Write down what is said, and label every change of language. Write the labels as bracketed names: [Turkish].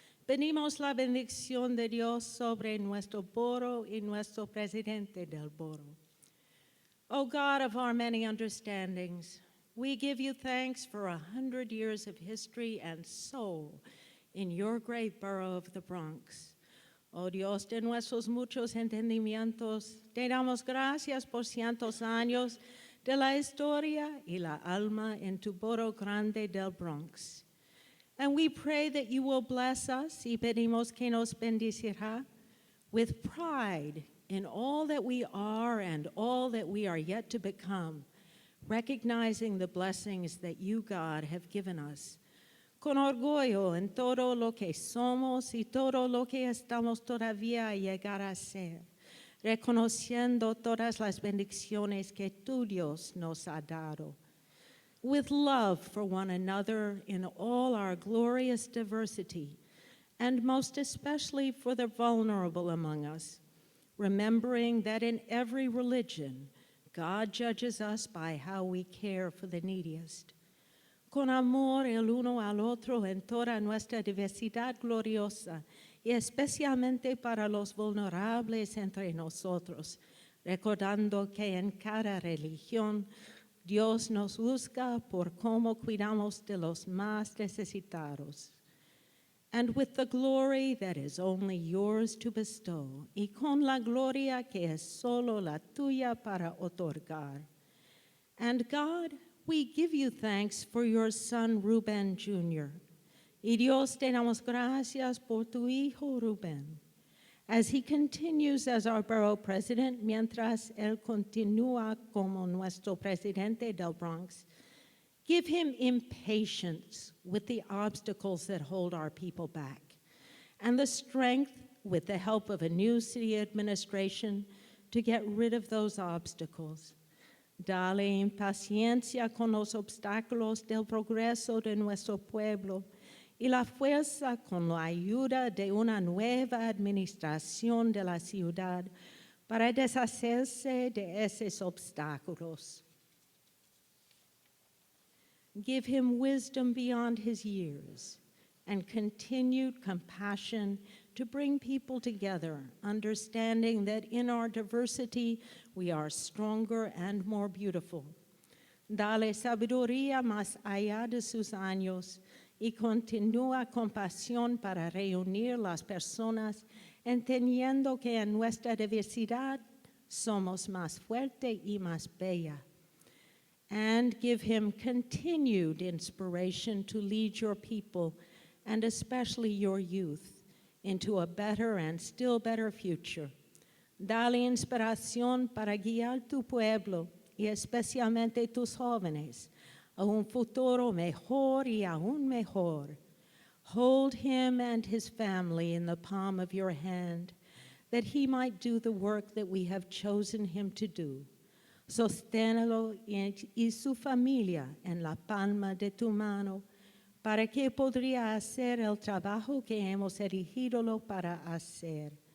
[Spanish] Pedimos la bendición de Dios sobre nuestro borough y nuestro presidente del borough. [English] O God of our many understandings, we give you thanks for 100 years of history and soul in your great borough of the Bronx. [Spanish] Oh Dios de nuestros muchos entendimientos, te damos gracias por cientos años de la historia y la alma en tu borough grande del Bronx. [English] And we pray that you will bless us, [Spanish] y pedimos que nos bendecirá, [English] with pride in all that we are and all that we are yet to become, recognizing the blessings that you, God, have given us. [Spanish] Con orgullo en todo lo que somos y todo lo que estamos todavía a llegar a ser, reconociendo todas las bendiciones que tu Dios nos ha dado. [English] With love for one another in all our glorious diversity, and most especially for the vulnerable among us, remembering that in every religion, God judges us by how we care for the neediest. [Spanish] Con amor el uno al otro en toda nuestra diversidad gloriosa, y especialmente para los vulnerables entre nosotros, recordando que en cada religión Dios nos juzga por cómo cuidamos de los más necesitados. [English] And with the glory that is only yours to bestow, [Spanish] y con la gloria que es solo la tuya para otorgar. [English] And God, we give you thanks for your son Ruben Jr. [Spanish] Y Dios, te damos gracias por tu hijo Ruben, [English] as he continues as our borough president, [Spanish] mientras él continúa como nuestro presidente del Bronx. [English] Give him impatience with the obstacles that hold our people back, and the strength, with the help of a new city administration, to get rid of those obstacles. [Spanish] Dale impaciencia con los obstáculos del progreso de nuestro pueblo y la fuerza con la ayuda de una nueva administración de la ciudad para deshacerse de esos obstáculos. [English] Give him wisdom beyond his years and continued compassion to bring people together, understanding that in our diversity we are stronger and more beautiful. [Spanish] Dale sabiduría más allá de sus años y continúa compasión para reunir las personas, entendiendo que en nuestra diversidad somos más fuerte y más bella. [English] And give him continued inspiration to lead your people, and especially your youth, into a better and still better future. [Spanish] Dale inspiración para guiar tu pueblo, y especialmente tus jóvenes, a un futuro mejor y aún mejor. [English] Hold him and his family in the palm of your hand, that he might do the work that we have chosen him to do. [Spanish] Sosténelo y su familia en la palma de tu mano, para que podría hacer el trabajo que hemos elegido para hacer.